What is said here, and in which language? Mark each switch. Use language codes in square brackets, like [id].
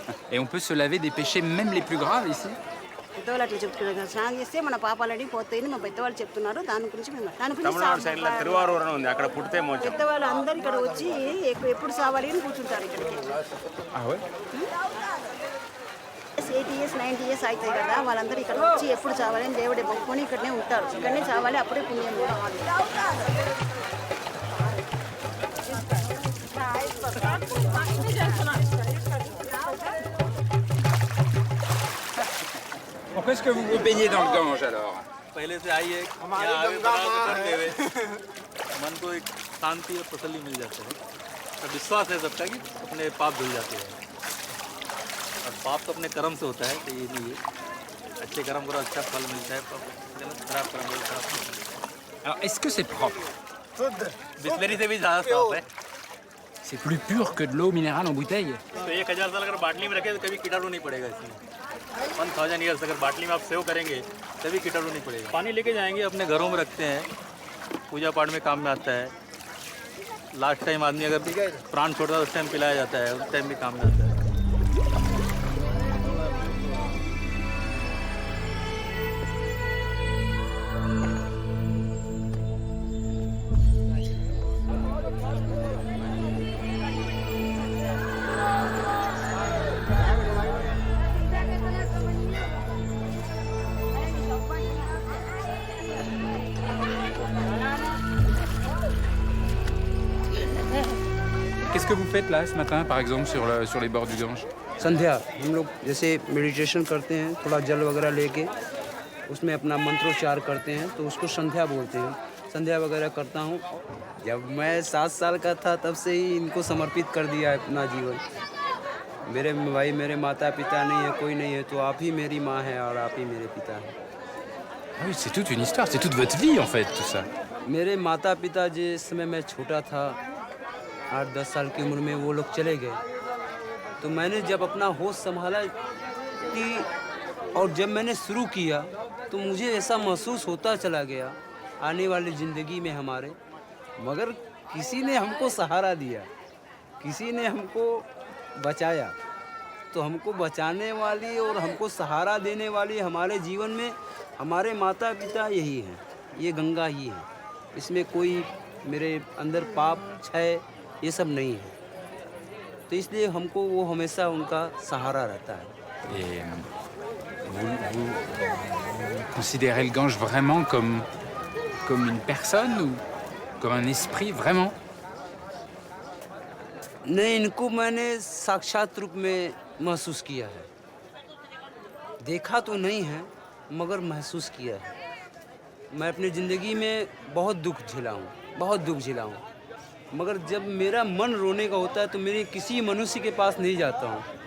[fr] Et on peut se laver des péchés, même les plus graves, ici? [te] పెద్దవాళ్ళు అట్లా చెప్తున్నారు. స్నానం చేస్తే మన పాపాలని పోతాయని మా పెద్దవాళ్ళు చెప్తున్నారు. దాని గురించి తమిళనాడు సైడ్లో తిరువారూర్ అని ఉంది, అక్కడ పుడితే మోక్షం. పెద్దవాళ్ళు అందరు ఇక్కడ వచ్చి ఎప్పుడు సావాలి అని కూర్చుంటారు ఇక్కడికి. [en] 80 years 90 years [te] అవుతాయి కదా, వాళ్ళందరూ ఇక్కడ వచ్చి ఎప్పుడు చావాలని దేవుడే మొక్కుకొని ఇక్కడనే ఉంటారు. ఇక్కడనే చావాలి, అప్పుడే పుణ్యం. [fr] Pourquoi est-ce que vous vous baignez dans le Gange alors? [hi] पहले से आई है, मन को एक शांति और तसल्ली मिल जाता है। और विश्वास है सबका कि अपने पाप धुल जाते हैं। और पाप तो अपने कर्म से होता है, तो ये नहीं है। अच्छे कर्म करो अच्छा फल मिलता है, खराब कर्म करो खराब फल। [fr] Alors est-ce que c'est propre? [hi] Bisleri से भी ज़्यादा साफ है। [fr] C'est plus pur que de l'eau minérale en bouteille. [hi] तो 1000 साल अगर बाटली में रखे तो कभी कीटाणु नहीं पड़ेगा इसमें। 1000 ईयर्स अगर बाटली में आप सेव करेंगे तभी कीटाणु नहीं पड़ेगा। पानी लेके जाएंगे, अपने घरों में रखते हैं, पूजा पाठ में काम में आता है। लास्ट टाइम आदमी अगर प्राण छोड़ता है उस टाइम पिलाया जाता है, उस टाइम भी काम में आता है। [fr] Qu'est-ce que vous faites là ce matin, par exemple, sur les bords du Gange? [hi] संध्या हम लोग जैसे मेडिटेशन करते हैं, थोड़ा जल वगैरह लेके उसमें अपना मंत्रोच्चार करते हैं, तो उसको संध्या बोलते हैं। संध्या वगैरह करता हूँ। जब मैं 7 साल का था तब से ही इनको समर्पित कर दिया है अपना जीवन। मेरे भाई, मेरे माता पिता नहीं है, कोई नहीं है, तो आप ही मेरी माँ है और आप ही मेरे पिता हैं। [fr] Ah oui, c'est toute une histoire, c'est toute votre vie en fait, tout ça. [hi] मेरे माता पिता जिस समय मैं छोटा था, 8-10 साल की उम्र में वो लोग चले गए, तो मैंने जब अपना होश संभाला कि और जब मैंने शुरू किया तो मुझे ऐसा महसूस होता चला गया आने वाली ज़िंदगी में हमारे, मगर किसी ने हमको सहारा दिया, किसी ने हमको बचाया। तो हमको बचाने वाली और हमको सहारा देने वाली हमारे जीवन में हमारे माता पिता यही हैं, ये गंगा ही है। इसमें कोई मेरे अंदर पाप क्षय ये सब नहीं है, तो इसलिए हमको वो हमेशा उनका सहारा रहता है। [fr] Et vous considérez le Gange vraiment comme une personne ou comme un esprit, vraiment? [hi] नहीं, इनको मैंने साक्षात रूप में महसूस किया है। देखा तो नहीं है मगर महसूस किया है। मैं अपनी ज़िंदगी में बहुत दुख झेला हूँ, बहुत दुख झेला हूँ, मगर जब मेरा मन रोने का होता है तो मेरे किसी मनुष्य के पास नहीं जाता हूँ।